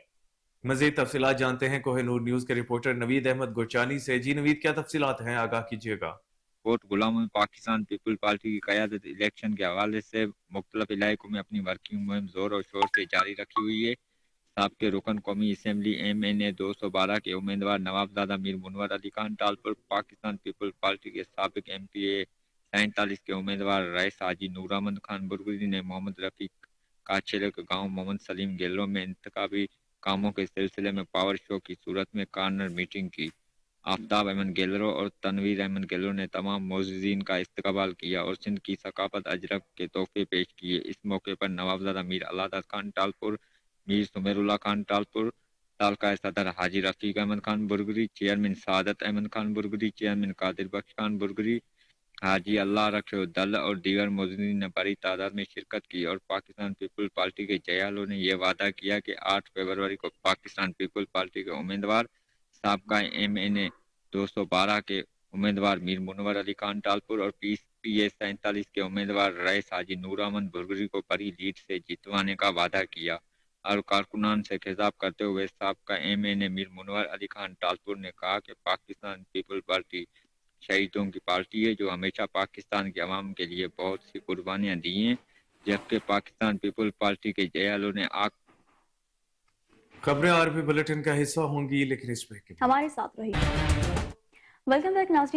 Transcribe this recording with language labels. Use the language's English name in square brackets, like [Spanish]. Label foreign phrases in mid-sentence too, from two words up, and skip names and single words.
[Urdu] مزید تفصیلات جانتے ہیں کوہ نور نیوز کے رپورٹر نوید احمد گرچانی سے. جی نوید، کیا تفصیلات ہیں، آگاہ کیجیے گا. کوٹ غلام میں پاکستان پیپل پارٹی کی قیادت الیکشن کے حوالے سے مختلف علاقوں میں اپنی ورکنگ مہم زور اور شور سے جاری رکھی ہوئی ہے. سابق رکن قومی اسمبلی MNA 212 کے امیدوار نوابزادہ میر منور علی خان ٹالپر, پاکستان پیپل پارٹی کے سابق MPA 47 کے امیدوار رئیس حاجی نور احمد خان برگری نے محمد رفیق کاچھیلے کے گاؤں محمد سلیم گیلرو میں انتخابی کاموں کے سلسلے میں [English] power show [Urdu] کی صورت میں [English] corner meeting [Urdu] کی. آفتاب احمد گیلرو اور تنویر احمد گیلرو نے تمام موجودین کا استقبال کیا اور سندھ کی ثقافت اجرک کے تحفے پیش کیے. اس موقع پر نوابزادہ میر الادت خان ٹالپر، میر سمیر اللہ خان ٹالپر، تعلقہ صدر حاجی رفیق احمد خان برگری، چیئرمین سعادت احمد خان برگری، چیئرمین قادر بخش خان برگری، حاجی اللہ رکھے دل اور دیگر موجودین نے بڑی تعداد میں شرکت کی اور پاکستان پیپل پارٹی کے جیالوں نے یہ وعدہ کیا کہ 8 فروری کو پاکستان پیپل پارٹی کے امیدوار سابقہ MNA 212 کے امیدوار میر منور علی خان ٹالپر اور PA 47 کے امیدوار رئیس حاجی نور احمد برگری کو بڑی لیڈ سے جتوانے کا وعدہ کیا. اور کارکنان سے خطاب کرتے ہوئے سابقہ MNA میر منور علی خان ٹالپر نے کہا کہ پاکستان پیپل پارٹی شہیدوں کی پارٹی ہے جو ہمیشہ پاکستان کے عوام کے لیے بہت سی قربانیاں دی ہیں، جبکہ پاکستان پیپل پارٹی کے جیالوں نے خبریں RP بلیٹن کا حصہ ہوں گی، لیکن اس پے ہمارے ساتھ رہی. [English] welcome back [Urdu] ناظرین.